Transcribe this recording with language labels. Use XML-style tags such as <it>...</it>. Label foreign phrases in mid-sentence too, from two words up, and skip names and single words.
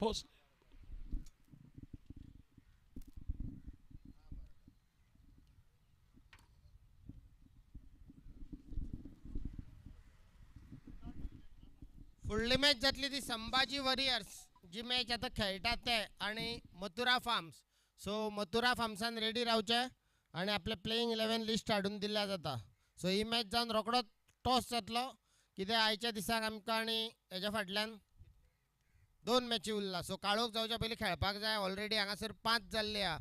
<kok>फुडली मॅच जातली ती संभाजी वॉरियर्स जी मॅच आता खेळटात ते आणि मथुरा फार्म्स. सो मथुरा फार्म्सान रेडी रावचे आणि आपले</kok> <en>playing 11 list</en> <kok>हाडून दिल्या जाता. सो ही मॅच जावन रोकडो टॉस जातलो कित्याक आयच्या दिसाक आमकां आनी हेच्या फाटल्यान 2 मॅची उरला. सो काळोख जावच्या पयलीं खेळपाक जाय. ऑलरेडी हांगासर 5 जाल्ले आहा.</kok>